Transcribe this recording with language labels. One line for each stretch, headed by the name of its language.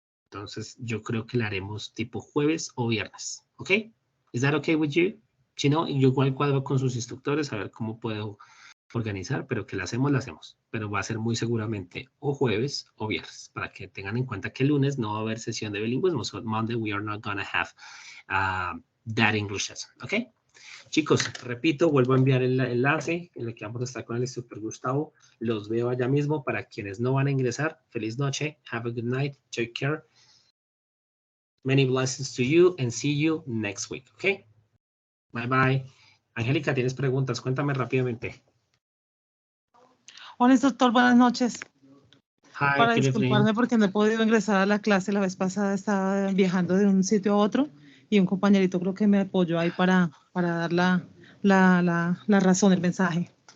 Spanish: Entonces, yo creo que la haremos tipo jueves o viernes. ¿Ok?
English: ¿Is that okay with you?
Spanish: Si no, yo igual cuadro con sus instructores a ver cómo puedo organizar, pero que la hacemos. Pero va a ser muy seguramente o jueves o viernes, para que tengan en cuenta que el lunes no va a haber sesión de bilingüismo.
English: So Monday we are not gonna have that English lesson.
Spanish: ¿Ok? Chicos, repito, vuelvo a enviar el enlace en el que vamos a estar con el instructor Gustavo. Los veo allá mismo. Para quienes no van a ingresar, feliz noche.
English: Have a good night. Take care. Many blessings to you and see you next week. Okay? Bye bye.
Spanish: Angélica, ¿tienes preguntas? Cuéntame rápidamente. Hola, instructor. Buenas noches.
English: Hi,
Spanish: Para disculparme porque no he podido ingresar a la clase. La vez pasada estaba viajando de un sitio a otro y un compañerito creo que me apoyó ahí para dar la razón, el mensaje.